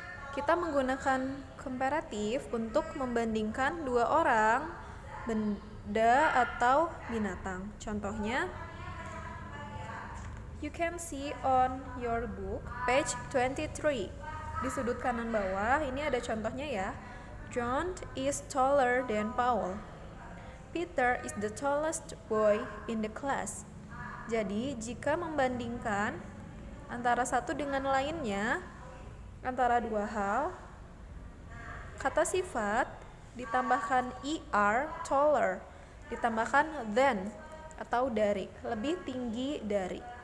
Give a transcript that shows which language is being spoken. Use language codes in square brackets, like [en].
[id] Kita menggunakan comparative untuk membandingkan dua orang, benda atau binatang. Contohnya, [en] you can see on your book, page 23. [id] Di sudut kanan bawah, ini ada contohnya ya. [en] John is taller than Paul. Peter is the tallest boy in the class. [id] Jadi, jika membandingkan antara satu dengan lainnya, antara dua hal, kata sifat ditambahkan er, taller, ditambahkan than atau dari, lebih tinggi dari.